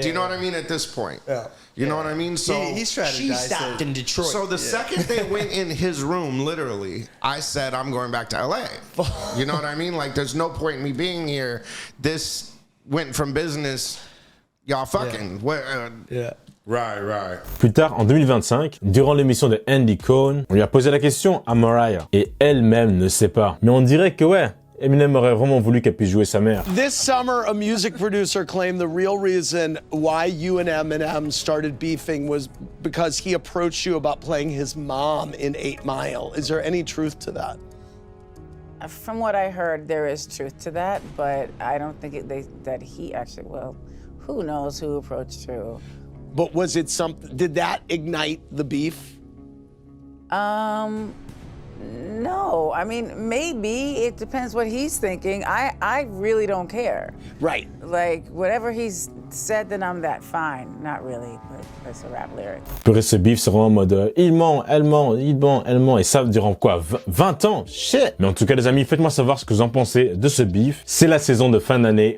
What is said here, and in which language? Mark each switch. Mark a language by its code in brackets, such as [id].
[en] Do you know what I mean? At this point, you know what I mean. So he strategized. She stopped in Detroit. So the second they went in his room, literally, I said, "I'm going back to LA." You know what I mean? Like, there's no point in me being here. This went from business, y'all fucking. Right. [fr] Plus tard, en 2025, durant l'émission de Andy Cohen, on lui a posé la question à Mariah. Et elle-même ne sait pas. Mais on dirait que ouais, Eminem aurait vraiment voulu qu'elle puisse jouer sa mère. [en] This summer, a music producer claimed the real reason why you and Eminem started beefing was because he approached you about playing his mom in 8 Mile. Is there any truth to that? From what I heard, there is truth to that, but I don't think that he actually, well, who knows who approached who. But was it something, did that ignite the beef? No, I mean, maybe. It depends what he's thinking. I really don't care. Right. Like, whatever he's said, then I'm that fine. Not really, but that's a rap lyric. [fr] Purée, ce beef, c'est vraiment en mode il ment, elle ment, il ment, elle ment. Et ça durant quoi 20 ans? Shit. Mais en tout cas, les amis, faites-moi savoir ce que vous en pensez de ce beef. C'est la saison de fin d'année.